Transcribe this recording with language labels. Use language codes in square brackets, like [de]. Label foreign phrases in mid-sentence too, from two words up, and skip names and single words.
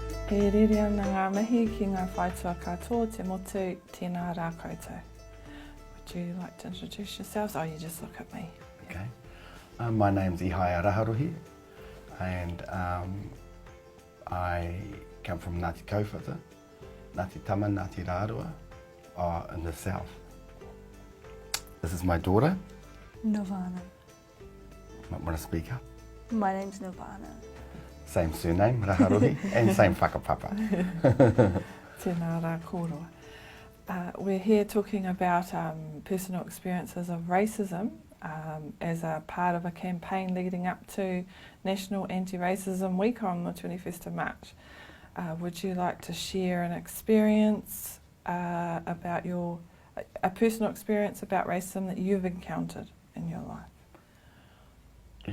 [mi] He riri ana ngā mihi ki ngā whaitua katoa te motu tēnā rā koutou. [en] Would you like to introduce yourselves? Oh, you just look at me. Okay. My name's Ihaya Raharuhi, and I come from Ngāti Kauwhata, Ngāti Tama, Ngāti Rārua, in the south. This is my daughter. Nirvana. Might want to speak up. My name's Nirvana. Same surname, Raharuhi, and same whakapapa. [mi] Tēnā rā kōroa. [en] We're here talking about personal experiences of racism as a part of a campaign leading up to National Anti-Racism Week on the 21st of March. Would you like to share an experience about a personal experience about racism that you've encountered in your life?